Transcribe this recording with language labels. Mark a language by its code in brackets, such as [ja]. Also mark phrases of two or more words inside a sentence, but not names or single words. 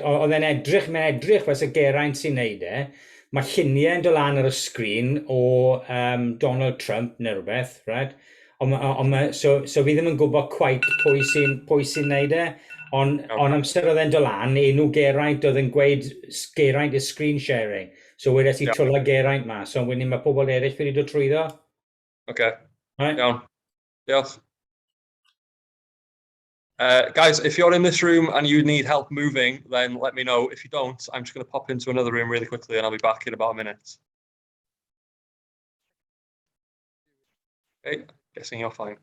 [cy] Oedd e'n edrych fes y Geraint sy'n neud e. Mae lluniau yn dod lan ar y sgrin o Donald Trump neu rhywbeth, right? So fi ddim yn gwybod cweit pwy sy'n neud e, ond amser oedd e'n dod lan, enw Geraint oedd yn gweud Geraint [en] is screen sharing. [cy] So wedes I twla Geraint mas, so wedyn mae pobl eraill wedi dod trwyddo. [en] Okay. Right. Down. Yes. Guys, if you're in this room and you need help moving, then let me know. If you don't, I'm just going to pop into another room really quickly and I'll be back in about a minute. Okay, guessing you're fine.